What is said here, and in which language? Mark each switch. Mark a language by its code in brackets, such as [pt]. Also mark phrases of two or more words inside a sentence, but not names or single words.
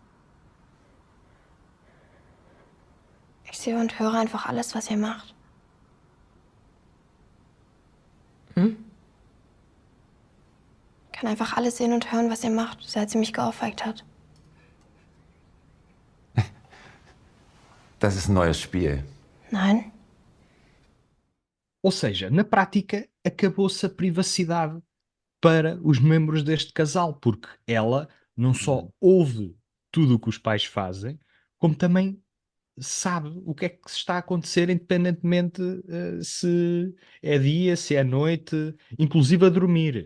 [de] Ich sehe und höre einfach alles, was ihr macht. Ich kann einfach alles sehen und hören, was ihr macht, seit sie mich geohrfeigt hat. Das ist ein neues Spiel. Nein. [pt] Ou seja, na prática, acabou-se a privacidade para os membros deste casal, porque ela não só ouve tudo o que os pais fazem, como também sabe o que é que está a acontecer, independentemente se é dia, se é noite, inclusive a dormir.